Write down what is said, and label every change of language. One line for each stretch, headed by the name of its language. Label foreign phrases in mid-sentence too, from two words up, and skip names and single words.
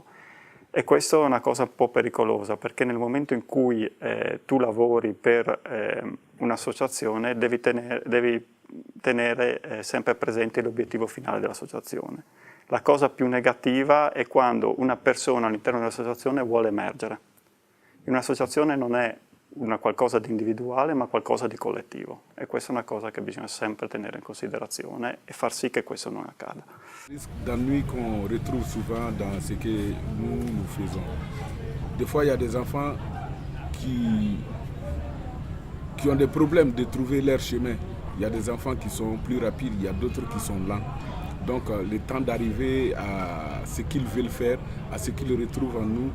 Italian: E questa è una cosa un po' pericolosa, perché nel momento in cui tu lavori per un'associazione devi tenere sempre presente l'obiettivo finale dell'associazione. La cosa più negativa è quando una persona all'interno dell'associazione vuole emergere. Un'associazione non è qualcosa di individuale, ma qualcosa di collettivo. E questa è una cosa che bisogna sempre tenere in considerazione e far sì che questo non accada.
French: Le risque d'ennui qu'on retrouve souvent dans ce que nous faisons. Des fois, il y a des enfants qui ont des problèmes de trouver leur chemin. Il y a des enfants qui sont plus rapides, il y a d'autres qui sont lents. Donc le temps d'arriver à ce qu'ils veulent faire, à ce qu'ils retrouvent en nous.